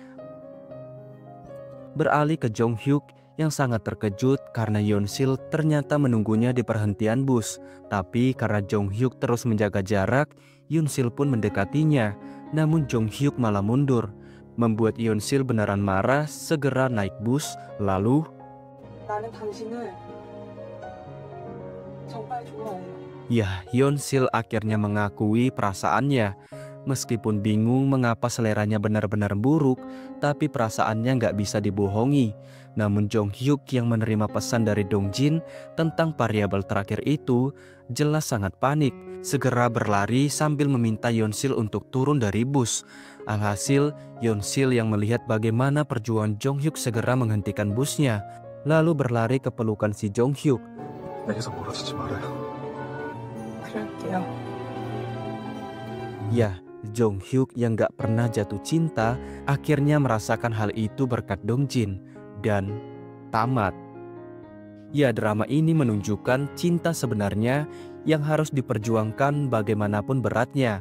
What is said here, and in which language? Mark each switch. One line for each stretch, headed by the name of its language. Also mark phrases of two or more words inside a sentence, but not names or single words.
Indonesian: Beralih ke Jong Hyuk yang sangat terkejut karena Hyun Sil ternyata menunggunya di perhentian bus. Tapi karena Jong Hyuk terus menjaga jarak, Hyun Sil pun mendekatinya. Namun Jong Hyuk malah mundur, membuat Hyun Sil beneran marah, segera naik bus. Lalu,
Korean: 나는 당신을 정말 좋아해.
Indonesian: ya, Hyun Sil akhirnya mengakui perasaannya. Meskipun bingung mengapa seleranya benar-benar buruk, tapi perasaannya nggak bisa dibohongi. Namun Jong Hyuk yang menerima pesan dari Dong Jin tentang variabel terakhir itu jelas sangat panik. Segera berlari sambil meminta Hyun Sil untuk turun dari bus. Alhasil, Hyun Sil yang melihat bagaimana perjuangan Jong Hyuk segera menghentikan busnya, lalu berlari ke pelukan si Jong Hyuk.
Korean: 내게서 멀어지지 말아요. 그럴게요.
Indonesian: Ya, Jong Hyuk yang gak pernah jatuh cinta akhirnya merasakan hal itu berkat Dong Jin. Dan tamat. Ya, drama ini menunjukkan cinta sebenarnya yang harus diperjuangkan bagaimanapun beratnya.